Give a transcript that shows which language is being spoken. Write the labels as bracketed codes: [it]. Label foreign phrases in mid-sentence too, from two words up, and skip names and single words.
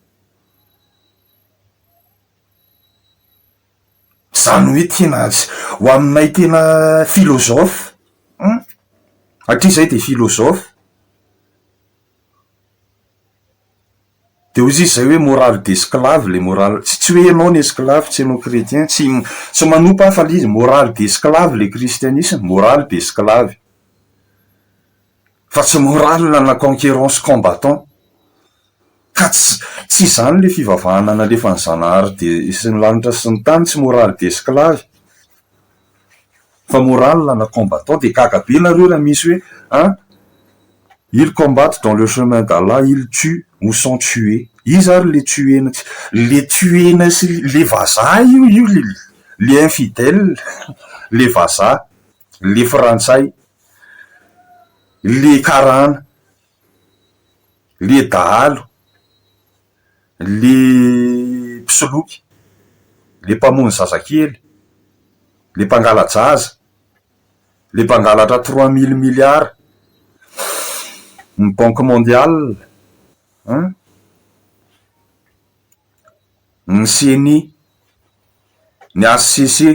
[mg] Zany hoe tena ho aminay tena philosophe. Atria zay de philosophe. De ozy izy zay hoe [fr] morale d'esclave, le morale, [mg] tsy hoe ianao ny esclave, tsy ianao chrétien, tsy manompa fa le izy [fr] morale d'esclave le christianisme, morale d'esclave. [mg] Fa tsy morale na [fr] conquérance combattant. [mg] Ka tsy zany le fivavahana nalefa ny zanahary de sy ny lanitra sy ny tany, tsy [fr] morale d'esclave. [mg] Fa morale na combattant de kakabe nareo raha misy hoe [fr] ils combattent dans le chemin d'Allah, ils tuent ou sont tués. [mg] Izy ary le tuena sy le vazaha io le infidèle, le vazaha, le frantsay, le karana, le dahalo, le mpisoloky, le mpamony zazakely, le mpangalajaza, le mpangalatra 3000 milliards ny banque mondiale ny CNI ny HCC